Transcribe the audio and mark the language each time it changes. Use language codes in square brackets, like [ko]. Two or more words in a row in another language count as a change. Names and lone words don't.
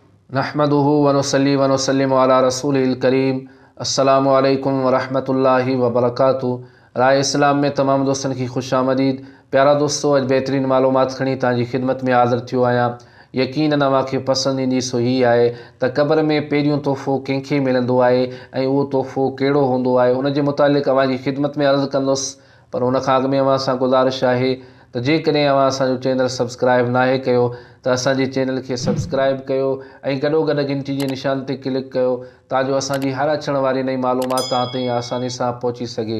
[ar] نحمده ونصلي ونسلم على رسوله الكريم. السلام عليكم ورحمة الله وبركاته. [sd] राय इस्लाम में तमाम दोस्तन की खुश आमदीद। प्यारा दोस्तों, अज बेहतरीन मालूमात खणी तव्हांजी खिदमत में हाज़िर थियो आहियां। यकीनन अव्हांखे पसंदि ईंदी सो ही आहे त क़ब्र में पहिरियों तोहफ़ो कंहिंखे मिलंदो आहे ऐं उहो तोहफ़ो कहिड़ो हूंदो आहे। उन जे मुतालिक़ अव्हांजी खिदमत में अर्ज़ु कंदुसि, पर उन खां अॻु में अव्हां सां गुज़ारिश आहे त जेकॾहिं अव्हां असांजो चैनल सब्सक्राइब नाहे कयो त असांजे चैनल खे सब्सक्राइब कयो ऐं गॾोगॾु घंटी जे निशान ते क्लिक कयो ताजो असांजी हर अचण वारी नई मालूमात तव्हां ताईं आसानी सां पहुची सघे।